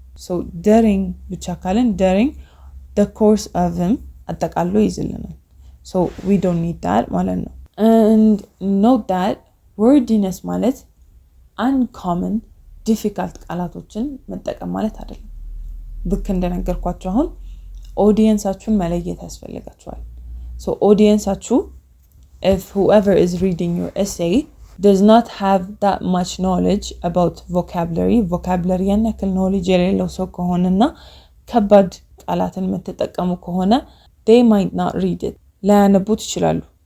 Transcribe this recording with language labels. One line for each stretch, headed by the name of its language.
Amharic: So during ብቻ ካልን
English: during the course of
Amharic: አጠቃሎ ይዝልናል.
English: So we don't need that
Amharic: ማለት ነው.
English: And note that wordiness ማለት uncommon, difficult
Amharic: ቃላቶችን መጠቀም ማለት አይደለም. ልክ እንደነገርኳችሁ አሁን ኦዲየንሳችሁን መለየት ያስፈልጋችኋል.
English: So ኦዲየንሳችሁ, if whoever is reading your essay does not have that much knowledge about vocabulary
Amharic: ያን ያክል
English: knowledge
Amharic: የሌለው ሰው ከሆነና ከባድ ቃላትን የምትጠቀሙ ከሆነ
English: they might not read it.
Amharic: ላያነቡት ይችላሉ.